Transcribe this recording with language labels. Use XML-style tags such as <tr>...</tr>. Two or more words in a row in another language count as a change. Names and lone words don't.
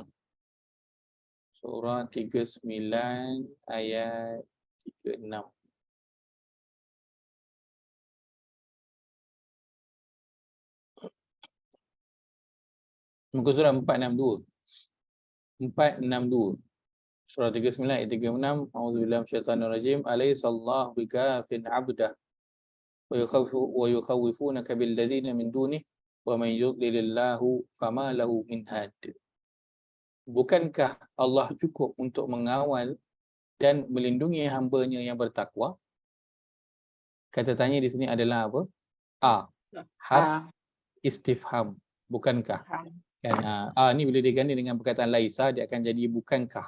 <ms>Surah 39 ayat 36. Muka surah 462. 462. Surah 39 ayat 36.</ms> <ar>أعوذ بالله من الشيطان الرجيم. أليس الله بكاف عبده ويخوفونك بالذين من دونه ومن يضلل الله فما له من هاد. Bukankah Allah cukup untuk mengawal dan melindungi hamba-Nya yang bertakwa? Kata tanya di sini adalah apa? حرف استفهام. Bukankah?</ar> <ms>Kan ni bila diganding dengan perkataan laisa, dia akan jadi bukankah.</ms>